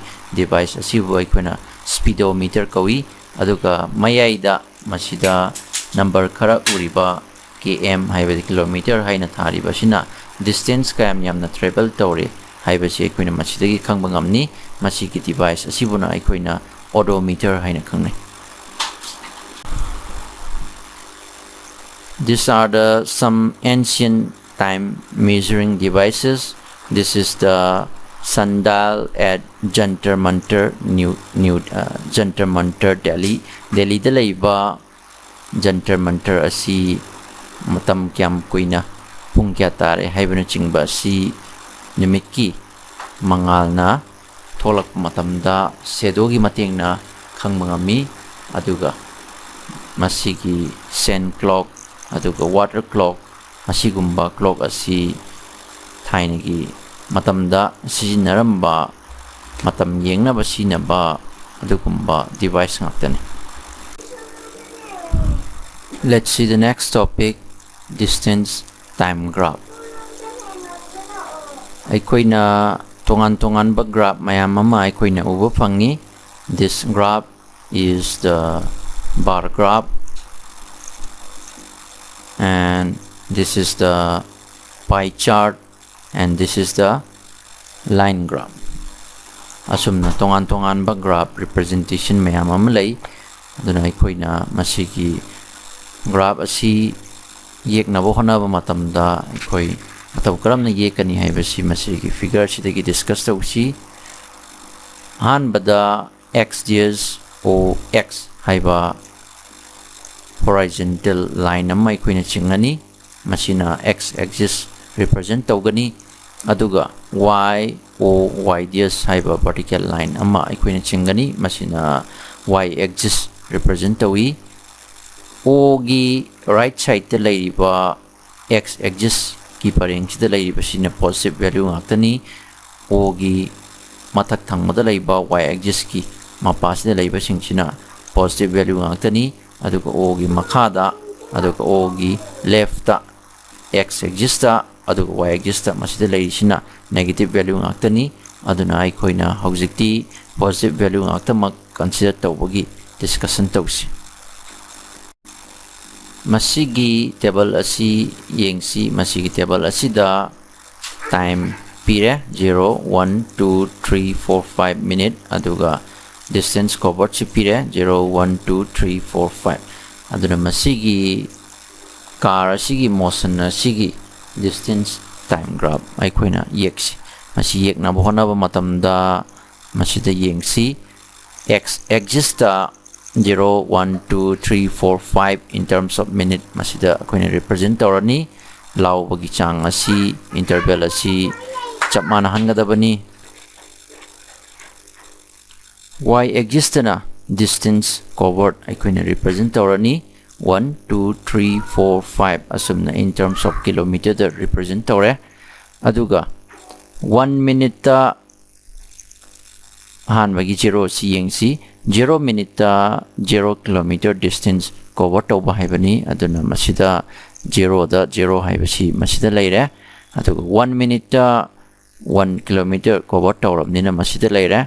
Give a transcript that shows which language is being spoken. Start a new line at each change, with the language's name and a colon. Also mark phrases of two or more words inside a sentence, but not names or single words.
Manipuri: device asibu aikoina speedometer kawi aduga mayaida masida number khara uriba km haibadi kilometer haina tharibasina distance kayam yamna travel tawre haibasi aikoina masidagi khangba ngamni masigi device asibuna aikoina odometer haina khangnai
English: these are the some ancient time measuring devices. This is the sundial at Jantar Mantar Jantar Mantar Delhi
Manipuri: da laiba Jantar Mantar asi matam kyam kuina pung kya tare haibana chingba si nimiki mangal na tholak matamda sedogi matengna khangmangami aduga masigi
English: sun clock
Manipuri: aduga
English: water clock
Manipuri: asigumba clock asi thainagi matamda sijinaramba matam yengnaba sinaba adugumba device ngaktani.
English: Let's see the next topic, distance time graph.
Manipuri: Aikoina tongan ba graph mayam ama aikoina uba phangi.
English: This graph is the bar graph, and this is the pie chart, and this is the line graph.
Manipuri: Asumna tongan ba
English: graph representation
Manipuri: mayam ama lay, aduna aikoina masigi graph asi yeknabo honaba matamda aikoi matam karamna yekani haibasi masigi figure sidagi discuss tawsi. Ahanbada x o x haiba
English: horizontal line
Manipuri: amma aikoina chingani, masina
English: x axis represent
Manipuri: tawgani, aduga y o y haiba
English: vertical line
Manipuri: amma aikoina chingani, masina
English: y axis represent
Manipuri: tawi. O gi
English: right side
Manipuri: te laiba
English: x axis
Manipuri: ki pareng sida laiba sina
English: positive value
Manipuri: ngaktani. O gi mathak thangmada laiba
English: y axis
Manipuri: ki mapa sida laiba singsina
English: positive value
Manipuri: ngaktani, aduga o gi makhada aduga o gi left ta
English: x axis
Manipuri: ta aduga
English: y axis
Manipuri: ta masida laisina
English: negative value
Manipuri: ngaktani. Aduna aikoina hojikti
English: positive value
Manipuri: ngaktamak consider tawbagi discussion tawsi. Masigi table asi yengsi, masigi table asida time pire 0 1 2 3 4 5 minute, aduga
English: distance covered
Manipuri: si pire 0 1 2 3 4 5. aduna masigi car asigi motion asigi
English: distance time graph
Manipuri: aikoina yeksi masi yekna bohona ba matamda masida yengsi
English: x axis
Manipuri: ta 0 1 2 3 4 5
English: in terms of minute
Manipuri: masida akoina represent torani law bagi chang asi interval asi chapmana hangadabani.
English: Y axis
Manipuri: na
English: distance covered
Manipuri: akoina represent torani 1 2 3 4 5 asumna
English: in terms of kilometer
Manipuri: da represent tore. Aduga 1 minute ta han bagi 0 si yengsi 0 minute ta 0 kilometer
English: distance cover
Manipuri: tawba haibani aduna masida 0 da 0 haibasi masida leire. Aduga 1 minute ta 1 kilometer cover tawrabnina masida leire.